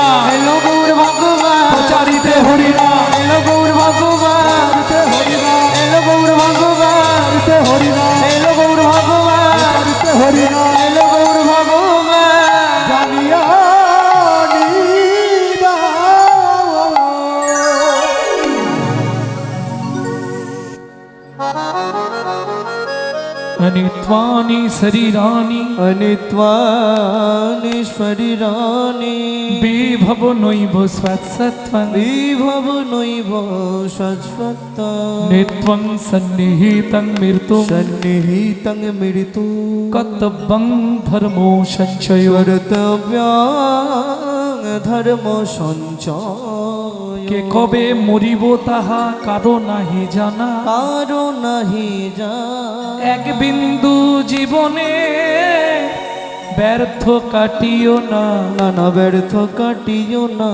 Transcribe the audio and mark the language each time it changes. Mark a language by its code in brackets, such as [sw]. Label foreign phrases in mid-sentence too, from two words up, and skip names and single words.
[bn] এলো গৌর ভগবান প্রচারিতে হরিনা এলো গৌর ভগবান এলো গৌর ভগবান এলো গৌর ভগবান হরিনা এলো গৌর ভগবান জানিয়া নিদা [sa] अनित्वानि शरीराणि अनित्वानि शरीराणि विभव नैव स्वत्सत्त्वं विभव नैव शाश्वतं नित्वं सन्निहितं मृत्युं सन्निहितं मृत्यु कर्तव्यं धर्मो संचयो कर्तव्यं धर्म সঞ্চয় [bn] কে কবে মরিব তাহা কারো নাহি জানা কারো নাহি যা এক বিন্দু জীবনে ব্যর্থ কাটিও না, নানা ব্যর্থ কাটিও না।